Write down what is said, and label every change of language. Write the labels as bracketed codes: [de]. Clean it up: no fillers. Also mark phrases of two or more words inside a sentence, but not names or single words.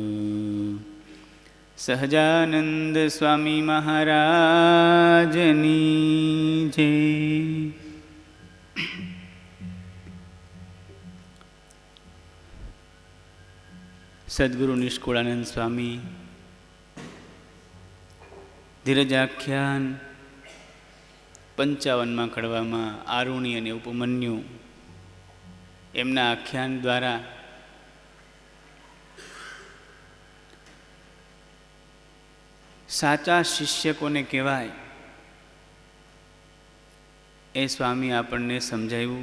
[gu] સહજાનંદ સ્વામી મહારાજની જય। सद्गुरु निष्कुळानंद स्वामी धीरजाख्यान 55માં કડવામાં આરુણી અને ઉપમન્યુ એમના આખ્યાન દ્વારા સાચા શિષ્ય કોને કહેવાય એ સ્વામી આપણને સમજાવ્યું.